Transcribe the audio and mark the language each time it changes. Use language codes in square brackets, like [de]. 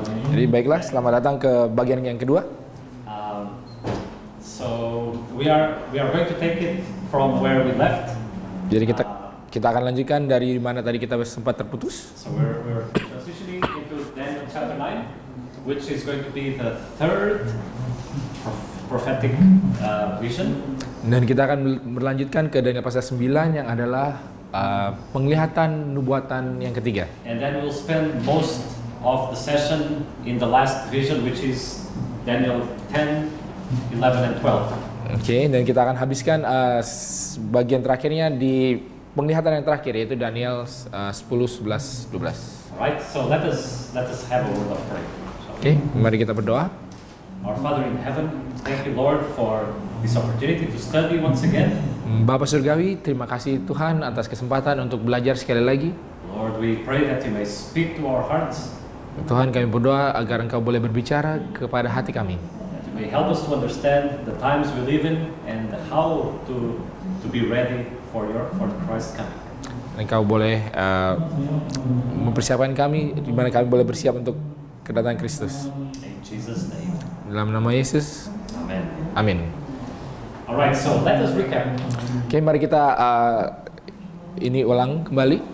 [id] Jadi baiklah, selamat datang ke bagian yang kedua. [en] So we are going to take it from where we left. [id] Jadi kita akan lanjutkan dari mana tadi kita sempat terputus. [en] So we're transitioning into Daniel chapter 9, which is going to be the third prophetic vision. [id] Dan kita akan melanjutkan ke Daniel pasal 9 yang adalah penglihatan nubuatan yang ketiga. [en] And then we'll spend most of the session in the last vision, which is Daniel 10, 11, and 12. [id] Oke, dan kita akan habiskan bagian terakhirnya di penglihatan yang terakhir, yaitu Daniel 10, 11, 12. [en] Alright, so let us have a word of prayer. [id] Oke, mari kita berdoa. [en] Our Father in heaven, thank you Lord for this opportunity to study once again. [id] Bapa Surgawi, terima kasih Tuhan atas kesempatan untuk belajar sekali lagi. [en] Lord, we pray that you may speak to our hearts. [id] Tuhan, kami berdoa agar Engkau boleh berbicara kepada hati kami. [en] That you may help us to understand the times we live in and how to be ready for Christ's coming. [id] Engkau boleh mempersiapkan kami di mana kami boleh bersiap untuk kedatangan Kristus. [en] In Jesus' name. [id] Dalam nama Yesus. [en] Amen. [id] Amin. [en] Alright, so let us recap. [id] Oke, mari kita ini ulang kembali.